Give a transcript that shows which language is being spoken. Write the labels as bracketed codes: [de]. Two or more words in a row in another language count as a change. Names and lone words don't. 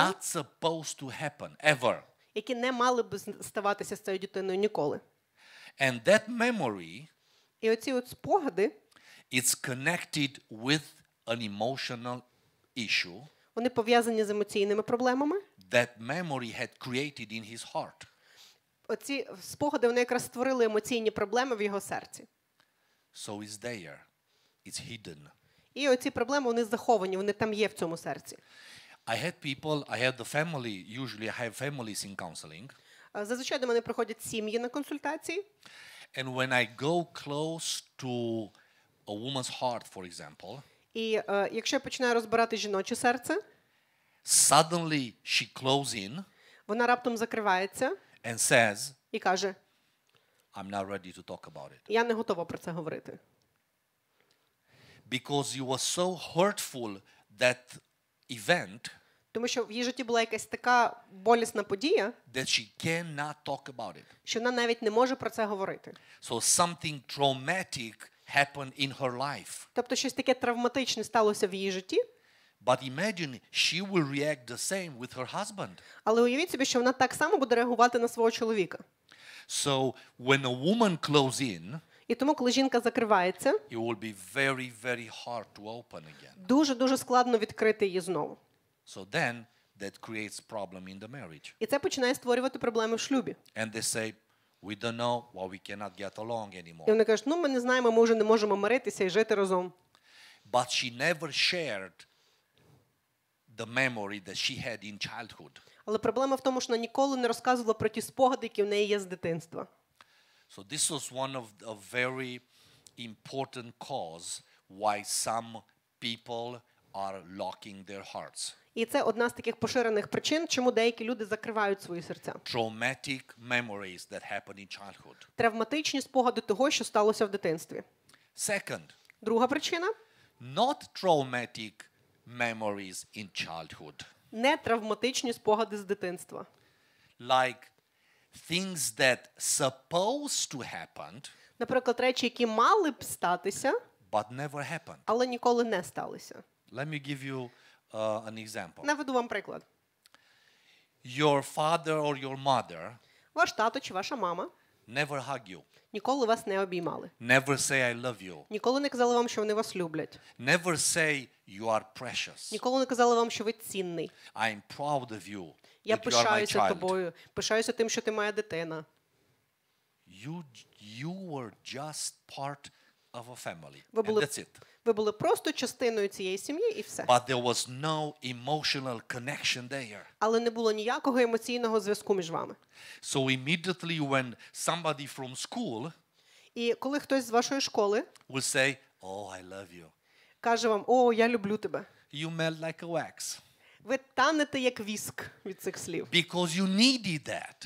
[en] not supposed to happen ever. [uk] які не мали б ставатися з цією дитиною ніколи. [en] And that memory [uk] І оці от спогади, [en] is connected with an emotional issue [uk] вони пов'язані з емоційними проблемами. [en] that memory had created in his heart. [uk] Оці спогади, вони якраз створили емоційні проблеми в його серці. [en] So it's there. It's hidden. [uk] І оці проблеми, вони заховані, вони там є в цьому серці. [en] I had the family, usually I have families in counseling. [uk] Зазвичай до мене приходять сім'ї на консультації. [en] And when I go close to a woman's heart, for example, [uk] І якщо я починаю розбирати жіноче серце, [en] suddenly she closes in [uk] вона раптом закривається [en] and says, [uk] і каже, [en] I'm not ready to talk about it. [uk] я не готова про це говорити. [en] Because it was so hurtful, that event, [uk] Тому що в її житті була якась така болісна подія, [en] that she cannot talk about it. [uk] що вона навіть не може про це говорити. [en] So something traumatic happened in her life. [uk] Тобто щось таке травматичне сталося в її житті, [en] But imagine she will react the same with her husband. [uk] але уявіть собі, що вона так само буде реагувати на свого чоловіка. [en] So when a woman closes in, [uk] І тому, коли жінка закривається, [en] it will be very, very hard to open again. [uk] дуже-дуже складно відкрити її знову. [en] So then that creates problem in the marriage. [uk] І це починає створювати проблеми в шлюбі. [en] And they say, we don't know why we cannot get along [uk] І [en] anymore. [uk] вони кажуть, ми не знаємо, ми вже не можемо миритися і жити разом. [en] But she never shared the memory that she had in childhood. [uk] Але проблема в тому, що вона ніколи не розказувала про ті спогади, які в неї є з дитинства. [en] So this was one of a very important cause why some people are locking their hearts. [uk] І це одна з таких поширених причин, чому деякі люди закривають свої серця. [en] Traumatic memories that happen in childhood. [uk] Травматичні спогади того, що сталося в дитинстві. [en] Second, [uk] Друга причина [en] not traumatic memories in childhood. [uk] не травматичні спогади з дитинства. [en] Like things that supposed to happen, [uk] Наприклад, речі, які мали б статися, [en] but never happened. [uk] але ніколи не сталися. [en] Let me give you an example. [uk] Наведу вам приклад. [en] Your father or your mother [uk] Ваш тато чи ваша мама [en] never hug you. [uk] ніколи вас не обіймали. [en] Never say I love you. [uk] Ніколи не казали вам, що вони вас люблять. [en] Never say you are precious. [uk] Ніколи не казали вам, що ви цінний. [en] I'm proud of you. [uk] Я [en] That you are my [uk] пишаюся [en] child. [uk] тобою. Пишаюся тим, що ти моя дитина. [en] You were just part of a family. [uk] Ви [en] And [uk] були, [en] that's it. [uk] Ви були просто частиною цієї сім'ї і все. [en] But there was no emotional connection there. [uk] Але не було ніякого емоційного зв'язку між вами. [en] So immediately when somebody from school [uk] І коли хтось з вашої школи [en] will say, "Oh, I love you," [uk] каже вам: "О, я люблю тебе", [en] you melt like a wax. [uk] ви танете як віск від цих слів. [en] Because you needed that.